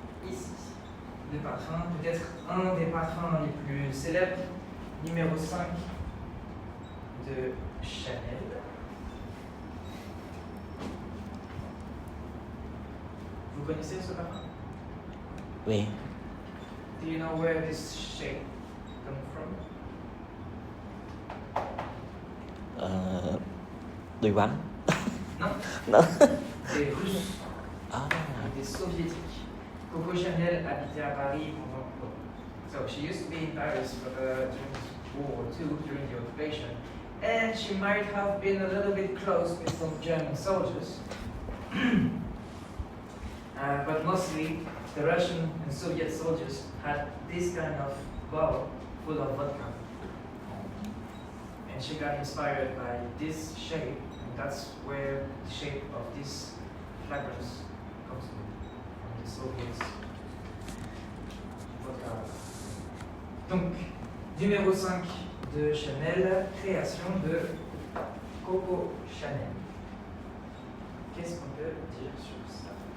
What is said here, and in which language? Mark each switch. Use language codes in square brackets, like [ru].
[fr] Ici, le parfum, peut-être un des parfums les plus célèbres, numéro 5 de Chanel. Vous connaissez ce parfum? Vì [en] Do you know where this shade comes from? Đùi bắn. [fr] Non, Non. des Russes, Ah. des Soviétiques. Coco Chanel habitait à Paris pendant. [en] So she used to be in Paris during World War II, during the occupation, and she might have been a little bit close with some German soldiers. But mostly the Russian and Soviet soldiers had this kind of bottle full of vodka. And she got inspired by this shape, and that's where the shape of this fragrance comes from the Soviets. Vodka. [fr] Donc, numéro 5 de Chanel, création de Coco Chanel. Qu'est-ce qu'on peut dire sur ça?